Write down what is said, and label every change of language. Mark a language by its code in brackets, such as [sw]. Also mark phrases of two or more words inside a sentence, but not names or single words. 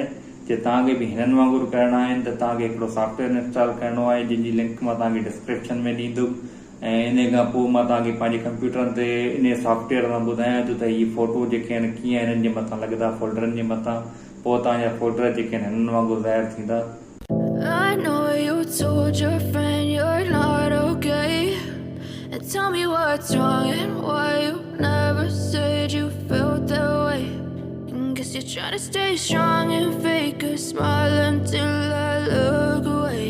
[sd] जे तव्हांखे बि हिननि वांगुरु करणा आहिनि त तव्हांखे हिकिड़ो [en] software install [sd] करिणो आहे जंहिंजी लिंक मां तव्हांखे डिस्क्रिप्शन में ॾींदुमि ऐं इन खां पोइ मां तव्हांखे पंहिंजे कंप्यूटर ते इन सॉफ्टवेयर मां ॿुधायां थो त इहे फोटो जेके आहिनि कीअं हिननि जे मथां लॻंदा फोल्डरनि जे मथां। पोइ तव्हांजा फोल्डर जेके आहिनि हिननि वांगुरु ज़ाहिर थींदा। [en] I know you told your friend you're not okay, and tell me what's wrong and why you never said you felt that way. And guess you're trying to stay strong and fake a smile until I look away.